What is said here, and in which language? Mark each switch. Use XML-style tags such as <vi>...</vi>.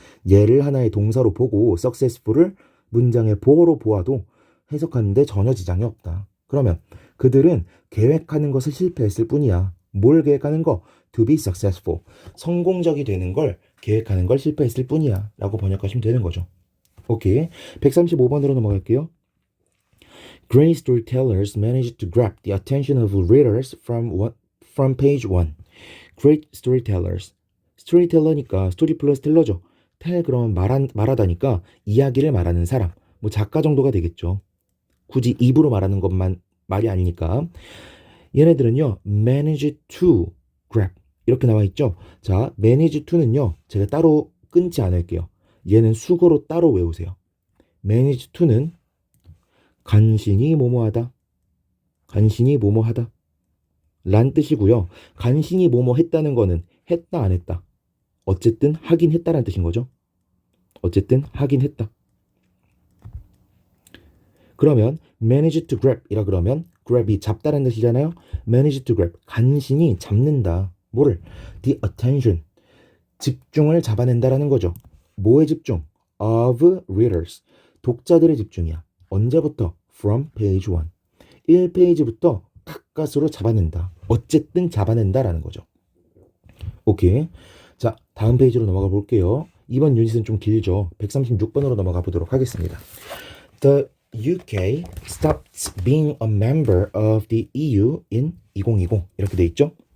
<ko>얘를 하나의 동사로 보고 successful을 문장의 보어로 보아도 해석하는데 전혀 지장이 없다. 그러면 그들은 계획하는 것을 실패했을 뿐이야. 뭘 계획하는 거?</ko> <en>to be successful.</en> <ko>성공적이 되는 걸 계획하는 걸 실패했을 뿐이야 라고 번역하시면 되는 거죠. 오케이. 135번으로 넘어갈게요.</ko> <en>Great storytellers manage to grab the attention of readers from page 1. Great storytellers.</en> <ko>스토리텔러니까 스토리 플러스 텔러죠. 텔 그러면 말하다니까 이야기를 말하는 사람. 뭐 작가 정도가 되겠죠. 굳이 입으로 말하는 것만 말이 아니니까. 얘네들은요.</ko> <en>manage to grab.</en> <ko>이렇게 나와 있죠. 자, manage to는요. 제가 따로 끊지 않을게요. 얘는 수거로 따로 외우세요. manage to는 간신히 뭐뭐하다. 간신히 뭐뭐하다. 란 뜻이고요. 간신히 뭐뭐 했다는 거는 했다 안 했다. 어쨌든 하긴 했다라는 뜻인 거죠. 어쨌든 하긴 했다. 그러면</ko> <en>manage to grab</en> <ko>이라 그러면 grab이 잡다라는 뜻이잖아요.</ko> <en>manage to grab</en> <ko>간신히 잡는다. 뭐를?</ko> <en>the attention</en> <ko>집중을 잡아낸다라는 거죠. 뭐의 집중?</ko> <en>of readers</en> <ko>독자들의 집중이야. 언제부터?</ko> <en>from page 1</en> <ko>1페이지부터 가까스로 잡아낸다. 어쨌든 잡아낸다라는 거죠. 오케이. 자, 다음 페이지로 넘어가 볼게요. 이번 유닛은 좀 길죠. 136번으로 넘어가 보도록 하겠습니다.</ko> <en>The UK stopped being a member of the EU in 2020</en> <ko>이렇게 돼 있죠.</ko>